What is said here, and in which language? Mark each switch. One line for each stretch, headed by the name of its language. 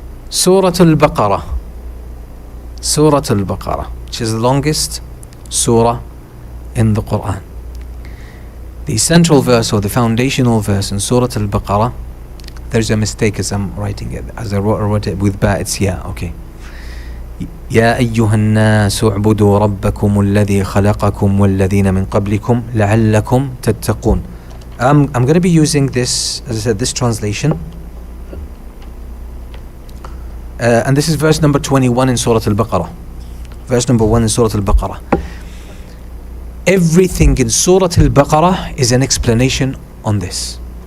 English: Surah Al-Baqarah. Surah Al-Baqarah, which is the longest surah in the Qur'an. The central verse or the foundational verse in Surah Al-Baqarah, there's a mistake as I'm writing it. As I wrote it with ba, it's ya. Okay.
Arabic: يا أيها الناس اعبدوا ربكم الذي خلقكم والذين من قبلكم لعلكم تتقون.
English: I'm going to be using this, as I said, this translation. And this is verse number 21 in Surah Al-Baqarah. Verse number 1 in Surah Al-Baqarah. Everything in Surah Al-Baqarah is an explanation on this.